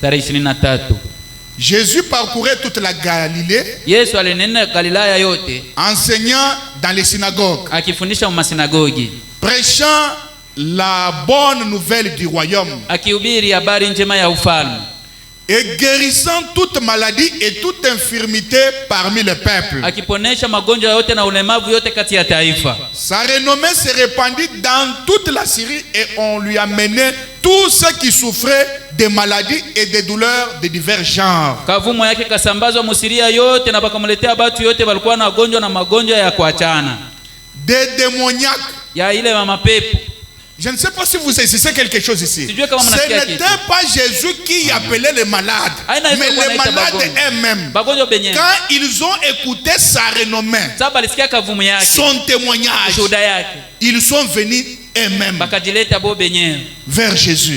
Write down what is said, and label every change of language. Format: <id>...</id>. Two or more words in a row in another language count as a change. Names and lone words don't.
<fr>Jésus parcourait toute la Galilée, enseignant dans les synagogues, prêchant la bonne nouvelle du royaume et guérissant toute maladie et toute infirmité parmi le peuple.</fr> <sw>Akiponesha magonjwa yote na ulemavu yote kati ya taifa.</sw> <fr>Sa renommée se répandit dans toute la Syrie et on lui a mené tous ceux qui souffraient de maladies et de douleurs de divers genres.</fr> <sw>Kavumo yake kasambazwa musiria yote na bakamletea batu yote walikuwa na gonjwa na magonjwa ya kuachana.</sw> <fr>Des démoniaques.</fr> <sw>Ya ile mama pepo.</sw> <fr>Je ne sais pas si vous saisissez quelque chose ici. Ce n'était pas Jésus qui appelait les malades, mais les malades eux-mêmes. Quand ils ont écouté sa renommée, son témoignage, ils sont venus eux-mêmes vers Jésus.</fr>